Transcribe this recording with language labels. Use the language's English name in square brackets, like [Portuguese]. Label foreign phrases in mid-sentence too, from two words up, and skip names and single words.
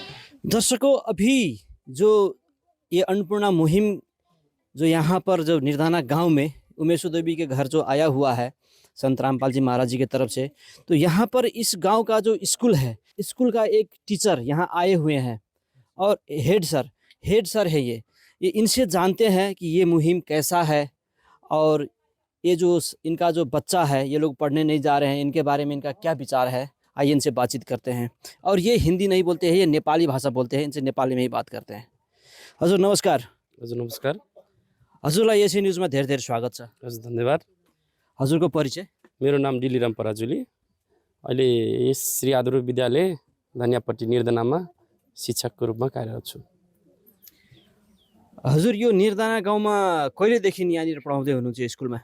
[Hindi] दर्शकों, अभी जो ये अन्नपूर्णा मुहिम जो यहाँ पर जो निर्धाना गांव में उमेशो देवी के घर जो आया हुआ है संत रामपाल जी महाराज जी के तरफ से, तो यहाँ पर इस गांव का जो स्कूल है, स्कूल का एक टीचर यहाँ आए हुए हैं और हेड सर है ये इनसे जानते हैं कि ये मुहिम कैसा है और ये जो इनका जो बच्चा है, ये लोग पढ़ने नहीं जा रहे हैं, इनके बारे में इनका क्या विचार है। आइए इनसे बातचीत करते हैं। और ये हिंदी नहीं बोलते हैं, ये नेपाली भाषा बोलते हैं, इनसे नेपाली में ही बात करते हैं। [Nepali] हजुर नमस्कार। हजुर नमस्कार। हजुरलाई एसए न्युजमा धेरै धेरै स्वागत छ। हजुर धन्यवाद। हजुरको परिचय? मेरो नाम डिलिराम पराजुली, अहिले यस श्री आदर्श विद्यालय धनियापट्टी निर्धनामा शिक्षकको रूपमा कार्यरत छु। हजुर, यो निर्धना गाउँमा कहिलेदेखि यहाँनिर पढाउँदै हुनुहुन्छ स्कुलमा?